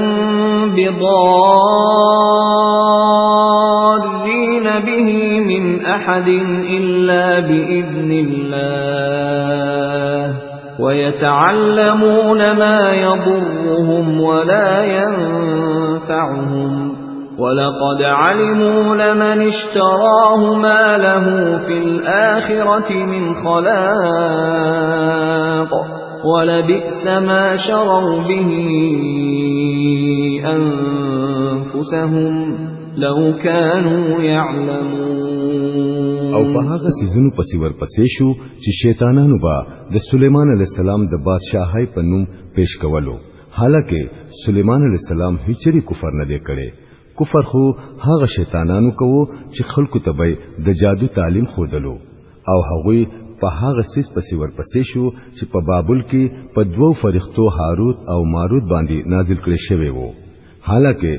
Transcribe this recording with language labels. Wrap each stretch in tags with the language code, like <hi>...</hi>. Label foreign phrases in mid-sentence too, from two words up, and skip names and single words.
<ar>بضارين به من أحد إلا بإذن الله ويتعلمون ما يضرهم ولا ينفعهم ولقد علموا لمن اشتراه ما له في الآخرة من خلاق ولبئس ما شروا به أنفسهم لو كانوا يعلمون.</ar> <ps>او په هغه سيزونو پسې ورپسې شو چې شیطانانو با د سليمان</ps> <ar>عليه السلام</ar> <ps>د بادشاہي په نوم پیش کولو حالکه سليمان</ps> <ar>عليه السلام</ar> <ps>هیڅ کفر نه دی کړی. کفر خو هغه شیطانانو کوو چې خلکو ته به د جادو تعلیم خودلو او هغوی په هغه سیس پسې ورپسې شو چې په بابل کې په دوو فرښتو هاروت او ماروت باندې نازل کړي شوی وو.</ps>